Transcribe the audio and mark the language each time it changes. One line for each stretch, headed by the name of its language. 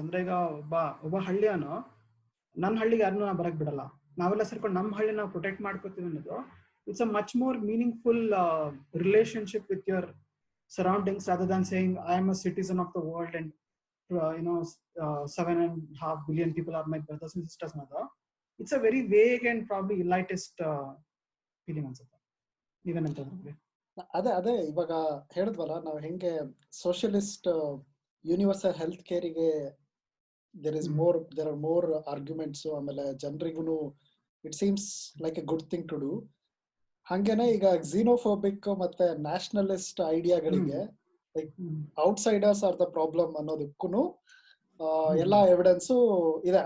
Kannada: ಅಂದ್ರೆ ಈಗ ಒಬ್ಬ ಹಳ್ಳಿಯನು ನನ್ನ ಹಳ್ಳಿಗೆ ಯಾರನ್ನೂ ನಾ ಬರಕ್ ಬಿಡಲ್ಲ, ನಾವೆಲ್ಲ ಸೇರ್ಕೊಂಡು ನಮ್ಮ ಹಳ್ಳಿ ನಾವು ಪ್ರೊಟೆಕ್ಟ್ ಮಾಡ್ಕೋತೀವಿ ಅನ್ನೋದು,
English: It's a much more meaningful relationship with your surroundings rather than saying I am a citizen of the world and 7.5 billion people are my brothers and sisters. It's a very vague and probably elitist feeling ಅನ್ಸುತ್ತೆ.
Kannada: ನೀವೇನಂತಂದ್ರೆ ಅದೇ ಇವಾಗ ಹೇಳಿದ್ವಲ್ಲ ನಾವು ಹೆಂಗೆ socialist universal health ಕೇರಿಗೆ
English: there are more arguments,
Kannada: ಆಮೇಲೆ ಜನರಿಗೂ
English: It seems like a good thing to do.
Kannada: ಹಂಗೇನೆ ಈಗ ಝೀನೋಫೋಬಿಕ್ ಮತ್ತೆ nationalist ಐಡಿಯಾಗಳಿಗೆ like
English: outsiders are the problem
Kannada: ಅನ್ನೋದಕ್ಕೂ ಎಲ್ಲಾ ಎವಿಡೆನ್ಸು ಇದೆ.